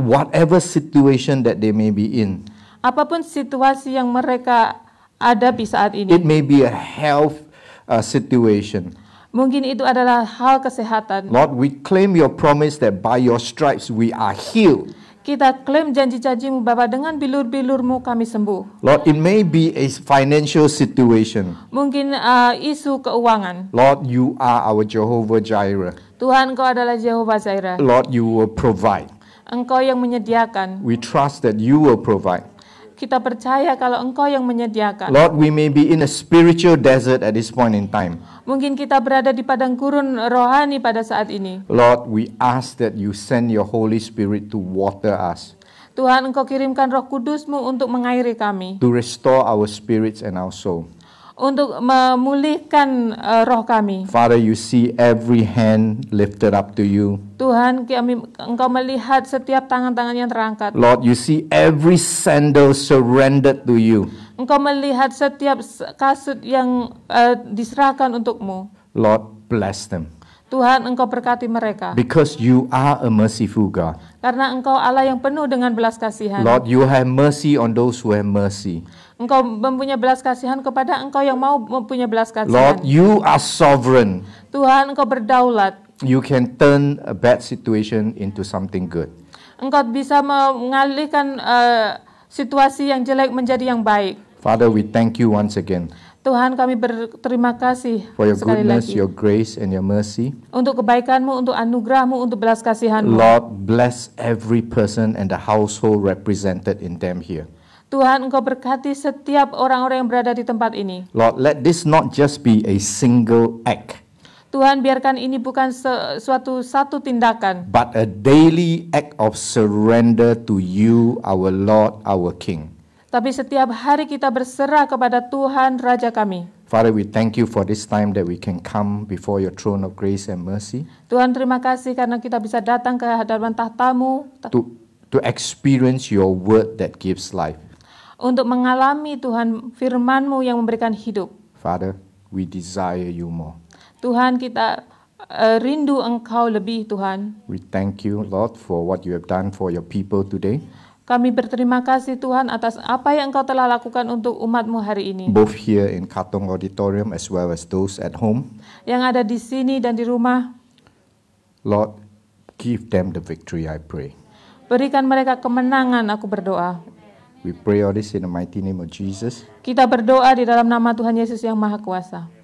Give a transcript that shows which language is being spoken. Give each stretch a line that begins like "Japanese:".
English: Whatever situation that they may be in.
Indonesian: Apapun situasi yang mereka hadapi saat
English: It may be a health situation.
Indonesian: Mungkin itu adalah hal kesehatan.
English: Lord, we claim your promise that by your stripes we are healed.
Indonesian: Kita klaim janji-janji-Mu Bapa, dengan bilur-bilur-Mu kami sembuh.
English: Lord, it may be a financial situation.
Indonesian: Mungkin isu keuangan.
English: Lord, you are our Jehovah Jireh.
Indonesian: Tuhan, Engkau adalah Jehovah Jireh.
English: Lord, you will provide.
Indonesian: Engkau yang menyediakan.
English: We trust that you will provide.
Indonesian: Kita percaya kalau Engkau yang menyediakan.
English: Lord, we may be in a spiritual desert at this point in time.
Indonesian: Mungkin kita berada di padang gurun rohani pada saat ini.
English: Lord, we ask that you send your Holy Spirit to water us,
Indonesian: Tuhan, Engkau kirimkan Roh Kudus-Mu untuk mengairi kami,
English: to restore our spirits and our soul.
Indonesian: untuk memulihkan roh kami.
English: Father, you see every hand lifted up to you.
Indonesian: Tuhan, Engkau melihat setiap tangan-tangan yang terangkat.
English: Lord, you see every sandal surrendered to you.
Indonesian: Engkau melihat setiap kasut yang diserahkan untuk-Mu.
English: Lord, bless them.
Indonesian: Tuhan, Engkau berkati mereka.
English: Because you are a merciful God.
Indonesian: Karena Engkau Allah yang penuh dengan belas kasihan.
English: Lord, you have mercy on those who have mercy.
Indonesian: Engkau mempunyai belas kasihan kepada Engkau yang mau mempunyai belas kasihan.
English: Lord, you are sovereign.
Indonesian: Tuhan, Engkau berdaulat.
English: You can turn a bad situation into something good.
Indonesian: Engkau bisa mengalihkan situasi yang jelek menjadi yang baik.
English: Father, we thank you once again
Indonesian: Tuhan, kami berterima kasih
English: for your
Indonesian: sekali
English: goodness,
Indonesian: lagi
English: your grace, and your mercy.
Indonesian: untuk kebaikan-Mu, untuk anugerah-Mu, untuk belas kasihan-Mu.
English: Lord, bless every person and the household represented in them here.
Indonesian: Tuhan, Engkau berkati setiap orang-orang yang berada di tempat ini.
English: Lord, let this not just be a single act,
Indonesian: Tuhan, biarkan ini bukan satu tindakan,
English: but a daily act of surrender to you, our Lord, our King.
Indonesian: tapi setiap hari kita berserah kepada Tuhan Raja kami.
English: Father, we thank you for this time that we can come before your throne of grace and mercy
Indonesian: Tuhan, terima kasih karena kita bisa datang ke hadapan tahta-Mu
English: to experience your word that gives life.
Indonesian: untuk mengalami Tuhan firman-Mu yang memberikan hidup.
English: Father, we desire you more.
Indonesian: Tuhan, kita rindu Engkau lebih, Tuhan.
English: We thank you, Lord, for what you have done for your people today,
Indonesian: Kami berterima kasih Tuhan atas apa yang Engkau telah lakukan untuk umat-Mu hari ini.
English: both here in Katong Auditorium as well as those at home.
Indonesian: Yang ada di sini dan di rumah,
English: Lord, give them the victory, I pray.
Indonesian: berikan mereka kemenangan, aku berdoa.
English: We pray all this in the mighty name of Jesus.
Indonesian: Kita berdoa di dalam nama Tuhan Yesus yang Maha Kuasa.